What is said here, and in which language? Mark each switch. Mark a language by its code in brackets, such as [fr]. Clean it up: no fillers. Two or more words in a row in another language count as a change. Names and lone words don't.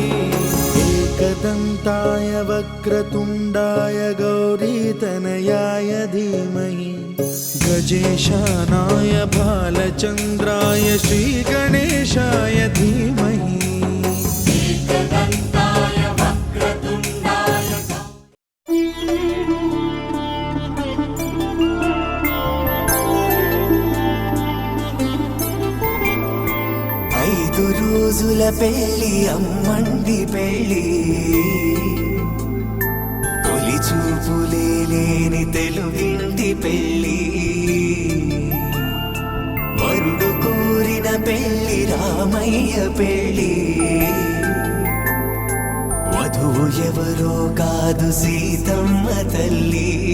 [sa] एकदन्ताय वक्रतुण्डाय गौरीतनयाय धीमहि गजेशानाय भालचन्द्राय श्रीगणेशाय धीमहि एकदन्ताय वक्रतुण्डाय [te] ఐదు రోజుల పెళ్లి అమ్మండి పెళ్లి తొలి చూపులే లేని తెలుగింటి పెళ్లి వరుడు కోరిన పెళ్లి రామయ్య పెళ్లి వధువు ఎవరో కాదు సీతమ్మ తల్లి